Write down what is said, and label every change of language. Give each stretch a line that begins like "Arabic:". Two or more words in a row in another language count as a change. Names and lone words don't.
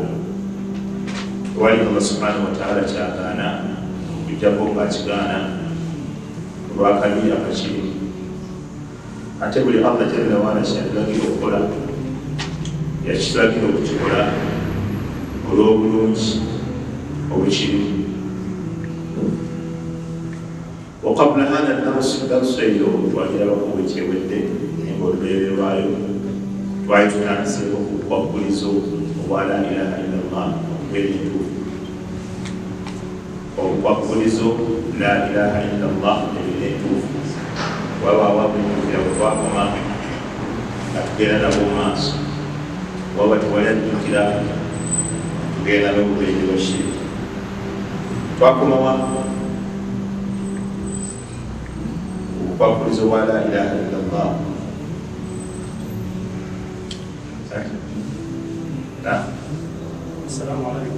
Ganda: Tewali
Arabic: الله سبحانه وتعالى
Ganda: kyagaana okujjako ng'akigaana olw'akabi akakiri. Ate buli
Arabic: الله جل وعلا
Ganda: kyatulagira okukola yakitulagira okukikola olw'obulungi obukirimu.
Arabic: وقبل هذا الدرس اليوم
Ganda: twagirabako bwekyewedde nga olubeerero lwayo twali tutandiseko ku bukwakkulizo obwa
Arabic: لا إله إلا الله
Ganda: obw'ebintuufu. Obukwakkulizo
Arabic: لا إله إلا الله
Ganda: ebinentuufu wabaawo abujjukira bwe twakoma nga tugenda nabo maaso, waba tewali ajjukira tugenda n'obubenje bwa shiriki. Twakomawa obukwakulizo bwa
Arabic: لا إله إلا الله. السلام عليكم.